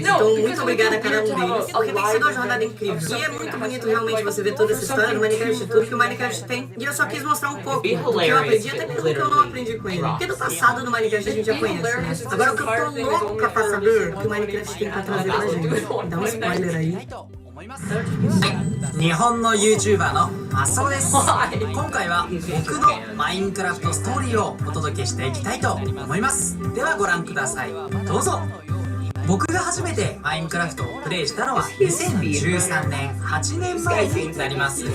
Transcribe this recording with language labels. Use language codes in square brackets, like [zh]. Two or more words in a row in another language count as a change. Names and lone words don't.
[pt] Então muito obrigada a cada um deles. Porque tem sido uma jornada incrível. E é muito bonito realmente você ver toda essa história do Minecraft, tudo que o Minecraft tem. E eu só quis mostrar um pouco do que eu aprendi, até mesmo que eu não aprendi com ele. Porque do passado do Minecraft a gente já conhece, né? Agora o que eu tô louca pra saber é o que o Minecraft tem pra trazer pra gente. Dá um spoiler aí. [ja] 日本の YouTuber のマサオです。今回は僕のマインクラフトストーリーをお届けしていきたいと思います。ではご覧ください。どうぞ。僕が初めてマインクラフトをプレイしたのは2013年8年前になります。